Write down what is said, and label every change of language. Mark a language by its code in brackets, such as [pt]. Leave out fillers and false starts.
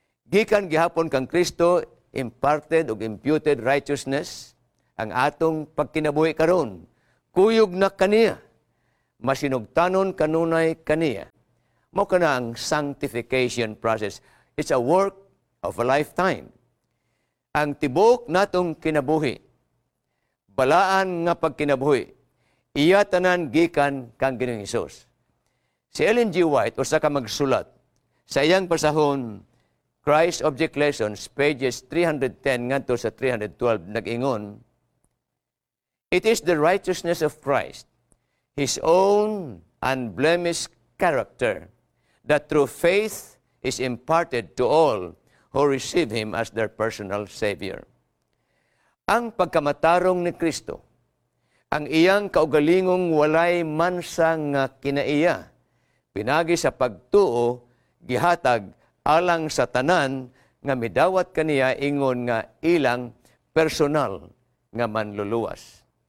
[ceb] Gikan gihapon kang Kristo, imparted o imputed righteousness, ang atong pagkinabuhi karon, kuyog na kaniya, masinugtanon kanunay kaniya. Mao kana ang sanctification process. [en] It's a work of a lifetime. [ceb] Ang tibuok natong kinabuhi, balaan nga pagkinabuhi, iya tanan gikan kang Ginoong Hesus. Si Ellen G. [en] White, [ceb] usa ka magsulat, sa iyang pasahon, [en] Christ Object Lessons, pages 310 [ceb] ngadto sa [en] 312, [ceb] nag-ingon, [en] it is the righteousness of Christ, His own unblemished character, that through faith is imparted to all who receive Him as their personal Savior. [ceb] Ang pagkamatarong ni Kristo, ang iyang kaugalingong walay mansang kinaiya, pinagi sa pagtuo, gihatag, alang sa tanan nga midawat kaniya ingon nga ilang personal nga manluluwas.